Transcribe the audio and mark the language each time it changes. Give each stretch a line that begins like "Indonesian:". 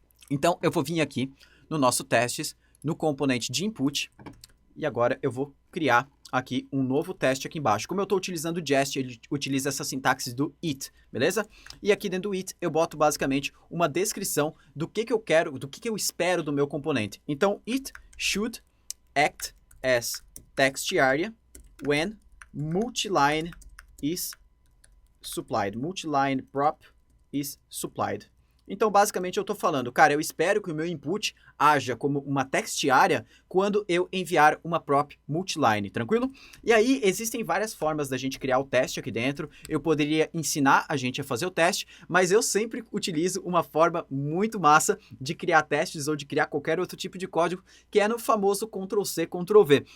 Portuguese: Então, eu vou vir aqui no nosso testes, no componente de input, e agora eu vou criar aqui um novo teste aqui embaixo. Como eu estou utilizando o Jest, ele utiliza essa sintaxe do it, beleza? E aqui dentro do it eu boto basicamente uma descrição do que eu quero, do que eu espero do meu componente. Então,
English: it should act as text area when multiline is supplied. Multiline prop is supplied.
Portuguese: Então, basicamente, eu estou falando, cara, eu espero que o meu input haja como uma text área quando eu enviar uma prop multiline, tranquilo? E aí, existem várias formas da gente criar o teste aqui dentro. Eu poderia ensinar a gente a fazer o teste, mas eu sempre utilizo uma forma muito massa de criar testes ou de criar qualquer outro tipo de código, que é no famoso Ctrl+C, Ctrl+V.